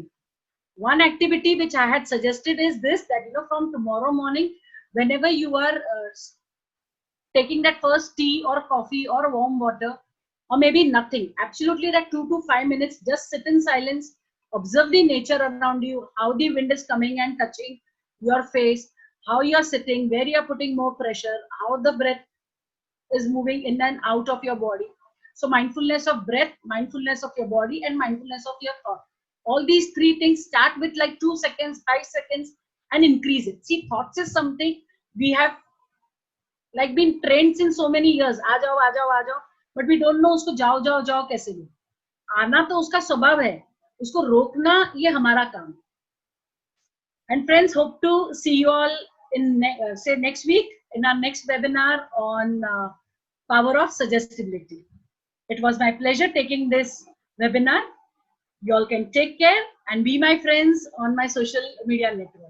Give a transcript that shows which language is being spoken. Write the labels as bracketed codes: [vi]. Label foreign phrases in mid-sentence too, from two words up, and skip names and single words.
[en] One activity which I had suggested is this, that from tomorrow morning, whenever you are taking that first tea or coffee or warm water, or maybe nothing, absolutely that 2 to 5 minutes, just sit in silence, observe the nature around you, how the wind is coming and touching your face, how you are sitting, where you are putting more pressure, how the breath is moving in and out of your body. So mindfulness of breath, mindfulness of your body, and mindfulness of your thought. All these three things start with like 2 seconds, 5 seconds, and increase it. See, thoughts is something we have like been trained since so many years. [hi] आ जाओ, आ जाओ, आ जाओ. [en] But we don't know [hi] उसको जाओ जाओ जाओ कैसे लो. आना तो उसका स्वभाव है, उसको रोकना ये हमारा काम. [en] And friends, hope to see you all in say next week in our next webinar on power of suggestibility. It was my pleasure taking this webinar. You all can take care and be my friends on my social media network.